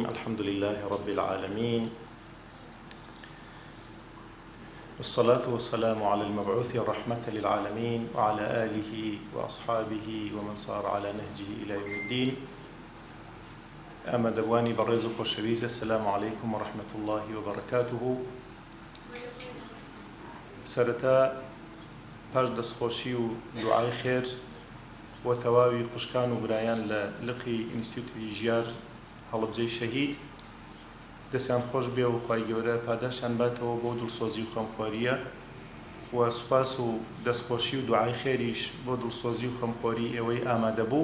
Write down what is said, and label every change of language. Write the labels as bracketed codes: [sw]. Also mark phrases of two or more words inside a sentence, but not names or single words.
[ar] الحمد لله رب العالمين، والصلاة والسلام على المبعوث رحمة للعالمين وعلى آله وأصحابه ومن صار على نهجه إلى يوم الدين. أما [ckb] دواني برز خوشويز، [ar] السلام عليكم ورحمة الله وبركاته. [ckb] سرتا پاش دەستخۆشی و دوعای خێر بۆ تەواوی خوشکان و برایان لە لقی ئینستیتوتی ژیار هەڵبجەی شەهید، دەستیان خۆش بێ و خوای گەورە پاداشان باتەوە بۆ دڵسۆزی و خەمخۆریە، و سوپاس و دەستخۆشی و دوعای خێریش بۆ دڵسۆزی و خەمخۆری ئێوەی ئامادە بوو.